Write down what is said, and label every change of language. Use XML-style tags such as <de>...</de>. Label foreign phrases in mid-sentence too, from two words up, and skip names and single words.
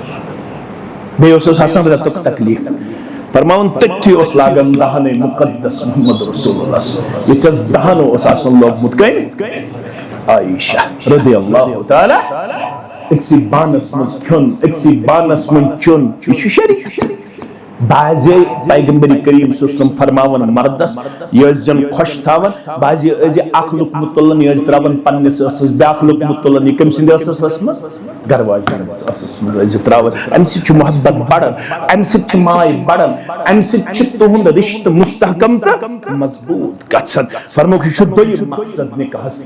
<ks>بیٚیہِ اوسُس آسان رٮ۪تُک تکلیٖف. فرماوُن تٔتھی اوس لاگان دہنٕے مقدس محمد</ks> <ar>رسول اللہ.</ar> <ks>ییٚتھس دہنو اوس آسان لوگمُت کٔمۍ عائشہ</ks> <ar>رضی اللہ تعالیٰ.</ar> <ks>اکسی بانس من کھن اکسی بانس من چون. یہ شریعت. بعضی پیغمبر کریم</ks> <ar>صلی اللہ علیہ وسلم</ar> <ks>فرماون مردس یہ زن خوش تھاون. بعضی ازی اکھ لقمہ تلن یہ تراون پننس اسس بیاکھ لقمہ تلن یہ کم سند اسس مز گرواجن اسس مز ازی تراون. ام سچ محبت بڑن ام سچ مائی بڑن ام سچ تہند رشتہ مستحکم تہ مضبوط گژھن. فرموک یہ دویم مقصد نکاحس.</ks>